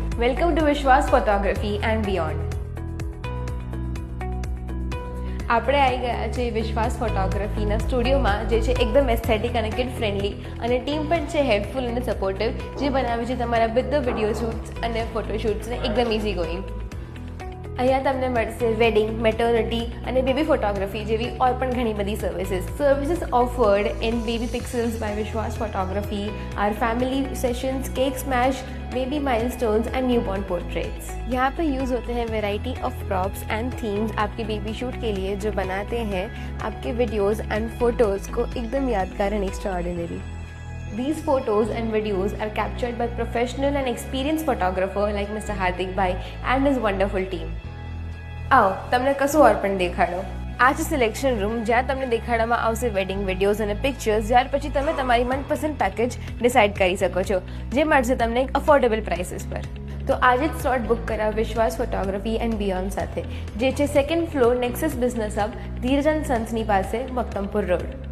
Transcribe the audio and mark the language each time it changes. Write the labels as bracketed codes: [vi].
[en] Welcome to Vishwas photography and beyond. [gu] આપણે આવી ગયા છે વિશ્વાસ ફોટોગ્રાફીના સ્ટુડિયોમાં, જે છે એકદમ એસ્થેટિક અને કિડ ફ્રેન્ડલી, અને ટીમ પણ છે હેલ્પફુલ અને સપોર્ટિવ, જે બનાવે છે તમારા બધા વિડીયો શૂટ્સ અને ફોટોશૂટ્સને એકદમ ઇઝી ગોઈંગ. અહીંયા તમને મળશે વેડિંગ, મેટર્નિટી અને બેબી ફોટોગ્રાફી જેવી ઓર પણ ઘણી બધી services [en] Offered in baby pixels by Vishwas photography, our family sessions, cake smash, baby milestones and newborn portraits. [hi] यहाँ पर यूज़ होते हैं [en] variety of props and themes [hi] आपके बेबी शूट के लिए, जो बनाते हैं आपके वीडियोज़ एंड फोटोज़ को एकदम यादगार and extraordinary. [en] These photos and videos are captured by professional and experienced photographer like Mr. Hardik Bhai and his wonderful team. [gu] આવો તમને કશું ઓર પણ દેખાડો. આ છે સિલેક્શન રૂમ, જ્યાં તમને દેખાડવામાં આવશે વેડિંગ વિડીયોઝ અને પિક્ચર્સ. ત્યાર પછી તમે તમારી મનપસંદ પેકેજ ડિસાઇડ કરી શકો છો, જે મળશે તમને એક અફોર્ડેબલ પ્રાઇસીસ પર. તો આજે જ સ્લોટ બુક કરાવ વિશ્વાસ ફોટોગ્રાફી એન્ડ બિયોન્ડ સાથે, જે છે 2nd floor Nexus business hub, ધીરજન સન્સની પાસે, મક્તમપુર રોડ.